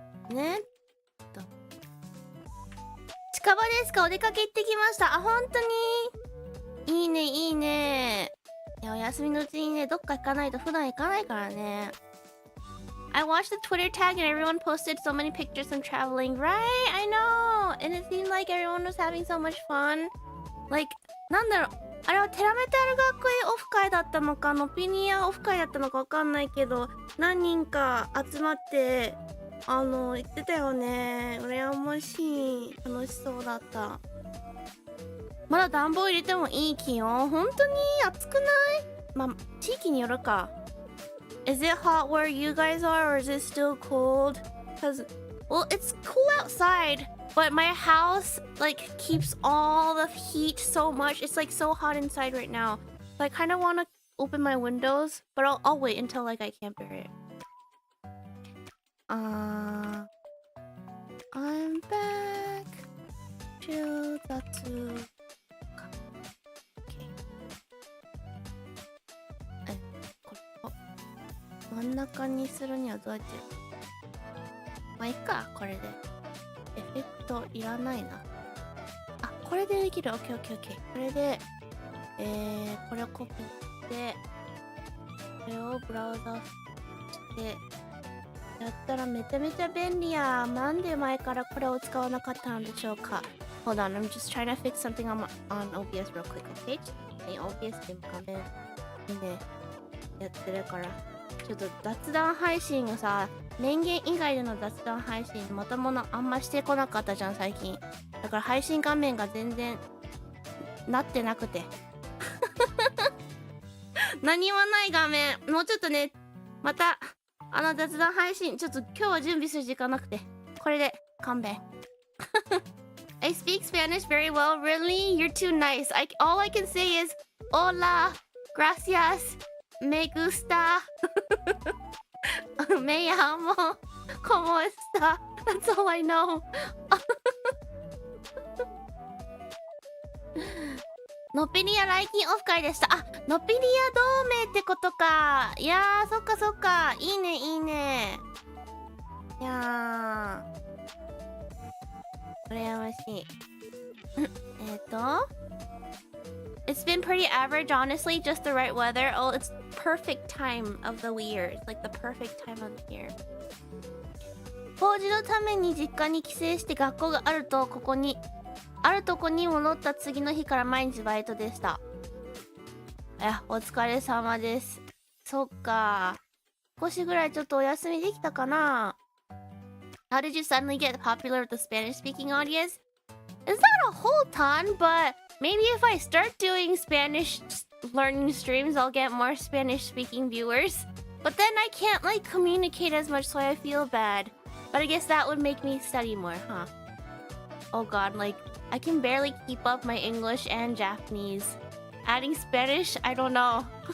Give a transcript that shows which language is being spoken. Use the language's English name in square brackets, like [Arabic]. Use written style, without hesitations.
[Japanese] ね。近場ですか？お出かけ行ってきました。本当に？いいね。いや、お休みのうちにね、どっか行かないと普段行かないからね。 [English] I watched the Twitter tag and everyone posted so many pictures from traveling. Right? I know! And it seemed like everyone was having so much fun. [Japanese] Like, なんだろう。あれはテラメタル学園オフ会だったのか、ノピニアオフ会だったのかわかんないけど、何人か集まって、言ってたよね。羨ましい。楽しそうだった。まだ暖房入れてもいい気温？本当に暑くない？まあ、地域によるか。 [English] Is it hot where you guys are, or is it still cold? Because, well, it's cool outside, but my house, like, keeps all the heat so much. It's, like, so hot inside right now. So I kind of want to open my windows, but I'll wait until, like, I can't bear it. I'm back to the zoo. Okay. [Japanese] これを真ん中にするにはどうやってやる？まあいいか、これで。エフェクトいらないな。あ、これでできる。オッケーオッケーオッケー。これで、これをコピーして、これをブラウザして、やったらめちゃめちゃ便利や。なんで前からこれを使わなかったのでしょうか。 [English] Hold on, I'm just trying to fix something on OBS real quick, okay? [Japanese] OBS でも画面にね、やってるから。ちょっと雑談配信をさ、電源以外での雑談配信またものあんましてこなかったじゃん最近。だから配信画面が全然なってなくて何もない画面。もうちょっとね、また雑談配信ちょっと今日は準備する時間なくて、これで勘弁 [English] I speak Spanish very well. Really? You're too nice. All I can say is [Spanish] hola, gracias, me gusta me llamo, ¿cómo está? [English] That's all I know. [Japanese] のっぴりや来勤オフ会でした。あ、のっぴりや同盟ってことか。いやー、そっかそっか。いいね、いいね。いやー。羨ましい。 [English] It's been pretty average, honestly. Just the right weather. Oh, it's perfect time of the year. It's like the perfect time of the year. [Japanese] 法事のために実家に帰省して学校があるとこに戻った次の日から毎日バイトでした。いや、お疲れ様です。そっか。少しぐらいちょっとお休みできたかな。 [English] How did you suddenly get popular with the Spanish-speaking audience? It's not a whole ton, but maybe if I start doing Spanish learning streams, I'll get more Spanish-speaking viewers. But then I can't like communicate as much, so I feel bad. But I guess that would make me study more, huh? Oh god, like I can barely keep up my English and Japanese. Adding Spanish? I don't know.